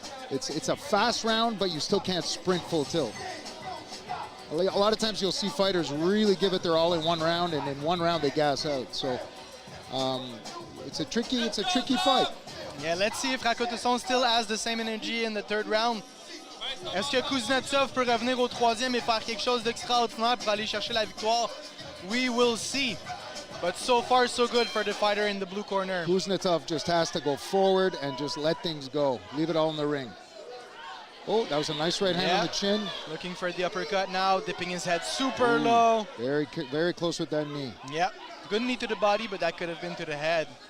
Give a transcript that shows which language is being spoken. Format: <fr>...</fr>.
<en>It's a fast round, but you still can't sprint full tilt. A lot of times you'll see fighters really give it their all in one round, and in one round they gas out. So it's a tricky fight. Yeah, let's see if Rakotoson still has the same energy in the third round.</en> <fr>Est-ce que Kuznetsov peut revenir au troisième et faire quelque chose d'extraordinaire pour aller chercher la victoire?</fr> <en>We will see. But so far, so good for the fighter in the blue corner. Kuznetsov just has to go forward and just let things go. Leave it all in the ring. Oh, that was a nice right hand on the chin. Looking for the uppercut now, dipping his head super low. Very close with that knee. Yep, good knee to the body, but that could have been to the head.</en>